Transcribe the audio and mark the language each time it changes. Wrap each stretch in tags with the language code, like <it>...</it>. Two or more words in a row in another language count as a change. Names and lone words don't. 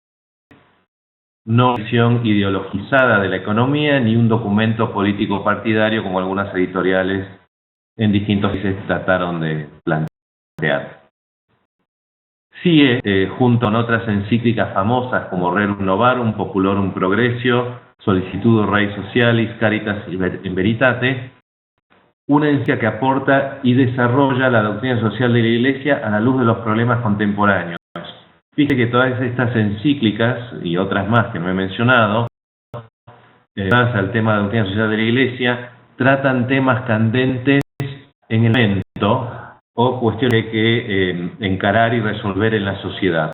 <es>No una visión ideologizada de la economía, ni un documento político partidario, como algunas editoriales en distintos países trataron de plantear. Sí, junto con otras encíclicas famosas como Rerum Novarum, Populorum Progressio, Solicitudo Rei Socialis, Caritas in Veritate, una encíclica que aporta y desarrolla la doctrina social de la Iglesia a la luz de los problemas contemporáneos. Fíjate que todas estas encíclicas y otras más que no he mencionado, al tema de la doctrina social de la Iglesia, tratan temas candentes en el momento o cuestiones que encarar y resolver en la sociedad.</es>